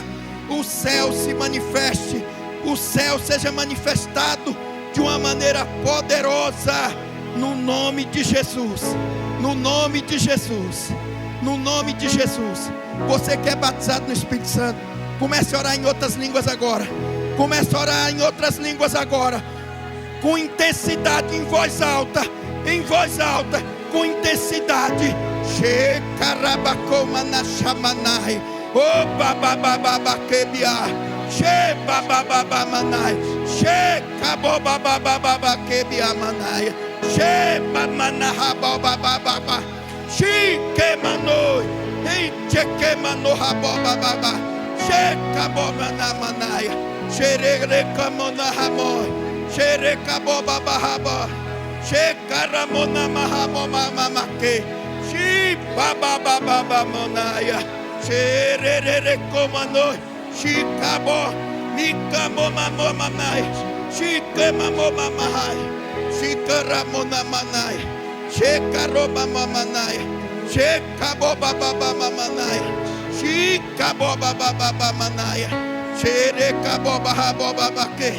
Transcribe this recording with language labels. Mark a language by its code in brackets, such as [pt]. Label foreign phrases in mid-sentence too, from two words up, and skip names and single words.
[pt] O céu se manifeste, o céu seja manifestado de uma maneira poderosa, no nome de Jesus, no nome de Jesus, no nome de Jesus. Você que é batizado no Espírito Santo, comece a orar em outras línguas agora, comece a orar em outras línguas agora, com intensidade, em voz alta, com intensidade. Che carabacoma na chamanai, o bababababakebia, che babababamanai, che kabobabababakebia manai, che mamanahababababa, che kemanoi, che kemanohabababa, che kabomanamanai, che rekamanahamoi. Sherekabo babahaba, shekaramona mahamoma mamake, shi baba baba monaya, sherere komano, shikabo, mikamo mamoma mai, shikamo mamahai, shikaramona manai, shekaroba mamanai, shekabo baba mamanai, shikabo baba manaya, sherekabo bahabo babake.